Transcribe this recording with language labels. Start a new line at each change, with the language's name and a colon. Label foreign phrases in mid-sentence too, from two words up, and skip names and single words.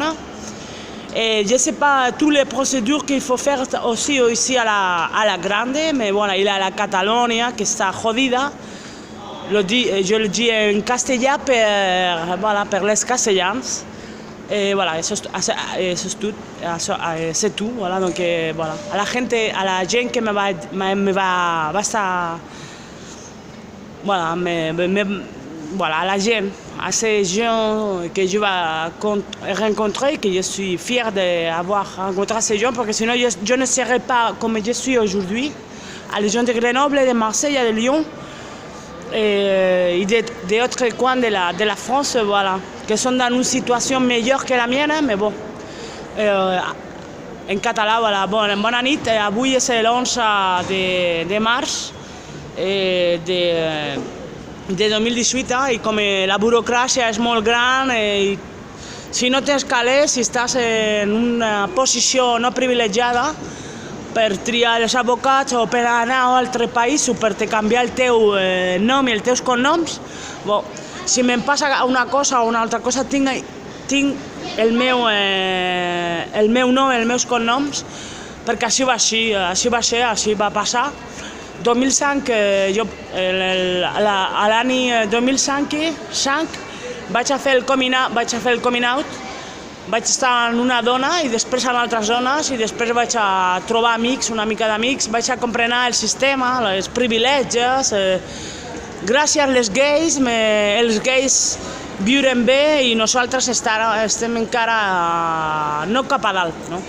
French: Et je ne sais pas toutes les procédures qu'il faut faire aussi ici à la grande, mais voilà, il y a la Catalogne qui est jodida. Je le dis en castellà pour les castellans. Et voilà, c'est tout. Voilà, donc voilà.
Catalan: A la gent que me va estar,
French: voilà, voilà, à la gent, à ces gens que je vais rencontrer, que je suis fière d'avoir rencontré ces gens, parce que sinon je ne serais pas comme je suis aujourd'hui. À les gens de Grenoble, de Marseille, de Lyon et d'autres coins de la France, voilà, qui sont dans une situation meilleure que la mienne, mais bon.
Catalan: En català, voilà, bon, bona nit, avui és l'11 de març de 2018 i com la burocràcia és molt gran i si no tens calés, si estàs en una posició no privilegiada per triar els advocats o per anar a un altre país o per canviar el teu nom i els teus cognoms, bon, si me'n passa una cosa o una altra cosa tinc el meu nom, els meus cognoms, perquè així va passar. 2005, a l'any 2005 vaig fer el
English: coming out,
Catalan: vaig estar en una dona i després en altres dones i després vaig a trobar amics, una mica d'amics, vaig a comprendre el sistema, els privilegis, gràcies als gais, els gais viurem bé i nosaltres estem encara no cap a dalt, no?